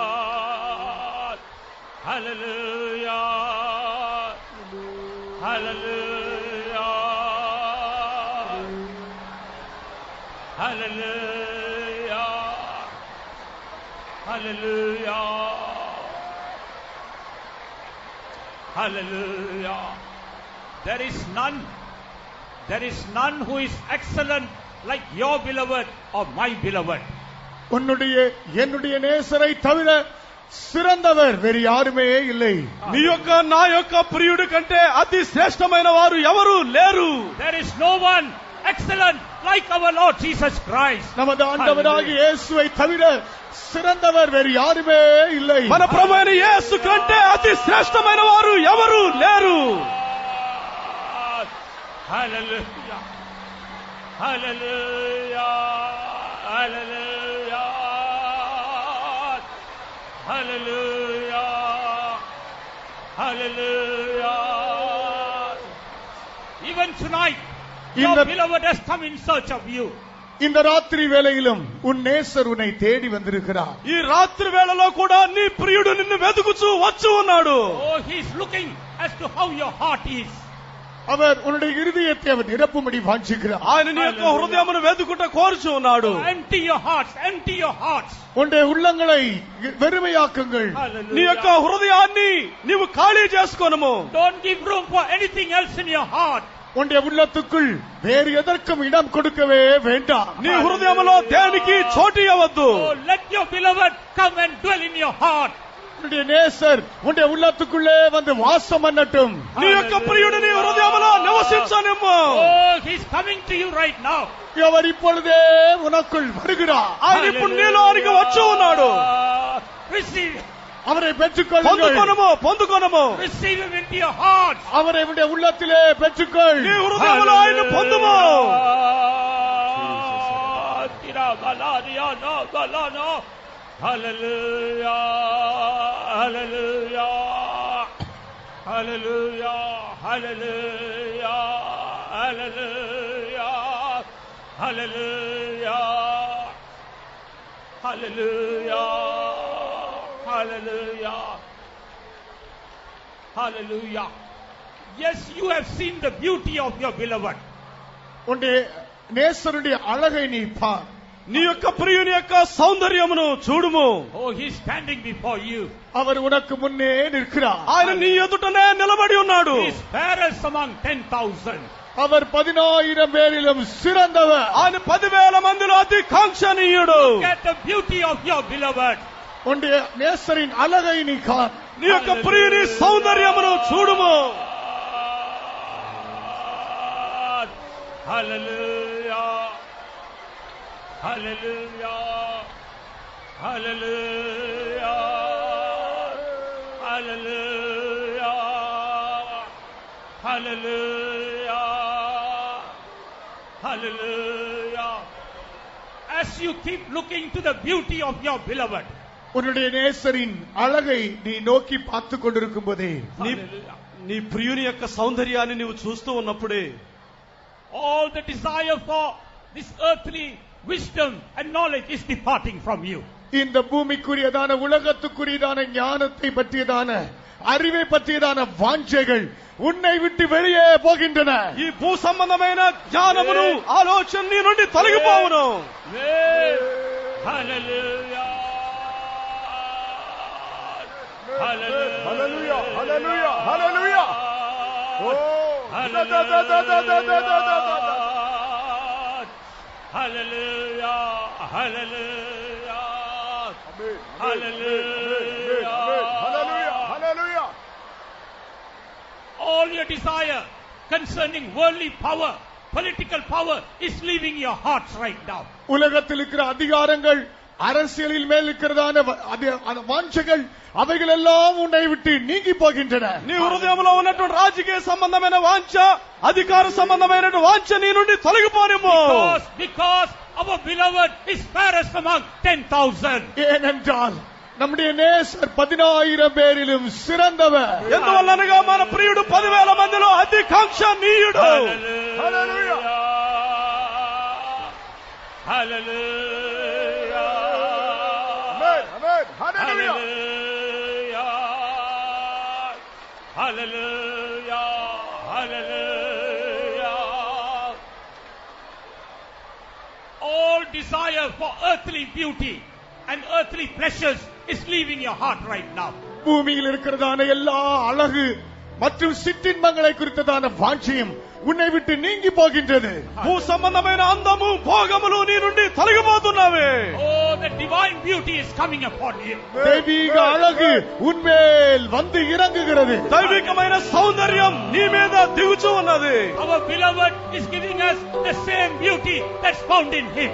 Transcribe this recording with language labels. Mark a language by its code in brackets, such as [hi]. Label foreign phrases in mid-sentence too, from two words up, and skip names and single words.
[en] hallelujah, hallelujah, hallelujah, hallelujah, hallelujah. There is none who is excellent like your beloved or my beloved. [ta] உன்னுடைய என்னுடைய நேசரை தவிர சிறந்தவர் வேறு யாருமே இல்லை. [te] నీ యొక్క నా యొక్క ప్రియుడి కంటే అతి శ్రేష్టమైన వారు ఎవరు లేరు. [en] There is no one excellent like our Lord Jesus Christ. [ta] நமது ஆண்டவராகிய இயேசுவை தவிர சிறந்தவர் வேறு யாருமே இல்லை. [te] మన ప్రభువైన యేసు కంటే అతి శ్రేష్టమైన వారు ఎవరు లేరు. [en] Hallelujah, hallelujah, hallelujah, hallelujah, hallelujah. Even tonight, your beloved has come in search of you. [ta] இந்த ராத்திரி வேளையிலும் உன் நேசர் உன்னை தேடி வந்திருக்கிறார். [te] ఈ రాత్రి వేళలో కూడా నీ ప్రియుడు నిన్ను వెతుకుచూ వచ్చి ఉన్నాడు. [en] Oh, he is looking as to how your heart is. [ta] அவர் உன்னுடைய இருதயத்தை அவர் நிரப்பும்படி வாஞ்சிக்கிறார். [te] ఆయన నీ యొక్క హృదయమును వెతుకుట కోరుచు ఉన్నాడు. [en] Empty your hearts, empty your hearts. [ta] உன்னுடைய உள்ளங்களை வெறுமையாக்குங்கள். [te] నీ యొక్క హృదయాన్ని నీవు ఖాళీ చేసుకోనము. [en] Don't give room for anything else in your heart. [ta] உன்னுடைய உள்ளத்துக்குள் வேறு எதற்கும் இடம் கொடுக்கவே வேண்டாம். [te] నీ హృదయములో దేనికి చోటు ఇవ్వవద్దు. [en] Oh, let your beloved come and dwell in your heart. [ta] உன்னுடைய நேசர் உன்னுடைய உள்ளத்துக்குள்ளே வந்து வாசம் பண்ணட்டும். [te] నీ యొక్క ప్రియుడు నీ హృదయములో నివసించనిమ్ము. [en] Oh, he's coming to you right now. [ta] அவர் இப்பொழுதே உனக்குள் வருகிறார். [te] ఆయన ఇప్పుడు నీలోనికి వచ్చి ఉన్నాడు. [en] Receive, [ta] அவரை பெற்றுக்கொள்ளுங்கள். [te] పొందుకొనము, పొందుకొనము. [en] receive him into your heart. [ta] அவரை உன்னுடைய உள்ளத்திலே பெற்றுக்கொள். [te] నీ హృదయములో ఆయన పొందుము. [en] Hallelujah, hallelujah, hallelujah, hallelujah, hallelujah, hallelujah, hallelujah, hallelujah, Hallelujah. Yes, you have seen the beauty of your beloved. [ta] உன்னுடைய நேசருடைய அழகை நீ பார். [te] నీ యొక్క ప్రియుని యొక్క సౌందర్యమును చూడుము. [en] Oh, he is standing before you. [ta] அவர் உனக்கு முன்னே நிற்கிறார். [te] ఆయన నీ ఎదుటనే నిలబడి ఉన్నాడు. [en] He is fairest among 10,000. [ta] அவர் 10,000 பேரிலும் சிறந்தவர். [te] ఆయన 10,000 మందిలో అతి కాంక్షణీయుడు. [en] Look at the beauty of your beloved. [ta] உன்னுடைய நேசரின் அழகை நீ கார். [te] నీ యొక్క ప్రియుని సౌందర్యమును చూడుము. [en] Hallelujah. Hallelujah. Hallelujah. Hallelujah. Hallelujah. Hallelujah. As you keep looking to the beauty of your beloved, [ta] உன்னுடைய நேசரின் அழகை நீ நோக்கி பார்த்து கொண்டிருக்கும் போதே [te] నీ ప్రియుని యొక్క సౌందర్యాన్ని నీవు చూస్తూ ఉన్నప్పుడే [en] all the desire for this earthly wisdom and knowledge is departing from you. [ta] இந்த பூமிக்குரியதான உலகத்துக்குரியதான ஞானத்தை பற்றியதான அறிவை பற்றியதான வாஞ்சைகள் உன்னை விட்டு வெளியே போகின்றன. [te] ఈ భూ సంబంధమైన జ్ఞానమును ఆలోచన నీ నుండి తొలగిపోవును. [en] Hallelujah. Hallelujah. Hallelujah. Hallelujah. Oh. Hallelujah. Hallelujah. Hallelujah. Hallelujah. Hallelujah. All your desire concerning worldly power, political power is leaving your hearts right now. [ta] உலகத்தில் இருக்கிற அதிகாரங்கள் அரசியலில் மேல் இருக்கிறதான வாஞ்சைகள் அவைகள் எல்லாம் உன்னை விட்டு நீங்கி போகின்றன. [te] నీ హృదయంలో ఉన్నటువంటి రాజకీయ సంబంధమైన వాంఛ, అధికార సంబంధమైన వాంఛ నీ నుండి తొలగిపోనిమ్ము. [en] Because our beloved is fairest among 10,000. [ta] ஏனென்றால் நம்முடைய நேசர் 10,000 பேரிலும் சிறந்தவர். [te] ఎందువల్లనగా మన ప్రియుడు 10,000 మందిలో అతి కాంక్షణీయుడు. [en] Hallelujah. Hallelujah. Amen. Amen. Hallelujah. Hallelujah. Hallelujah. All desire for earthly beauty and earthly pleasures is leaving your heart right now. [ta] பூமியில் இருக்கிறதான எல்லா அழகு மற்றும் சிற்றின்பங்களை குறித்ததான வாஞ்சையும் உன்னை விட்டு நீங்கி போகின்றது. [te] భూ సంబంధమైన అందము భోగములు నీ నుండి తొలగిపోతున్నవి. [en] Oh, the divine beauty is coming upon you. [ta] தெய்வீக அழகு உன்மேல் வந்து இறங்குகிறது. [te] దైవికమైన సౌందర్యం నీ మీద దిగుచూ ఉన్నది. [en] Our beloved is giving us the same beauty that's found in him.